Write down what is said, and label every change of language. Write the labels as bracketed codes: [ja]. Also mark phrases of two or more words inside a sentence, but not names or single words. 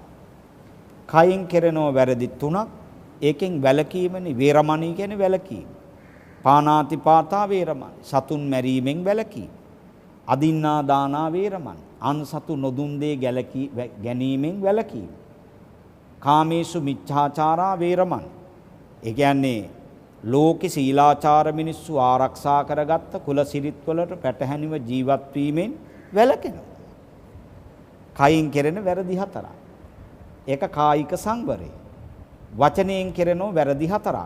[si] කයෙන් කෙරෙන වැරදි තුනක් ඒකෙන් වැළකීමනේ වේරමණී කියන්නේ වැළකීම. [pi] පාණාතිපාතා වේරමණී [si] සතුන් මැරීමෙන් වැළකීම. [pi] අදින්නා දානා වේරමණී [si] අන් සතු නොදුන් දේ ගැනීමෙන් වැළකීම. [pi] කාමේසු මිච්ඡාචාරා වේරමණී. [si] ඒ කියන්නේ ලෝකේ සීලාචාර මිනිස්සු ආරක්ෂා කරගත්ත කුල සිරිත් වලට පැටහැනිව ජීවත් වීමෙන් වැළකෙනවා. කයින් කෙරෙන වැරදි හතරක්. ඒක කායික සංවරය. වචනයෙන් කෙරෙන වැරදි හතරක්.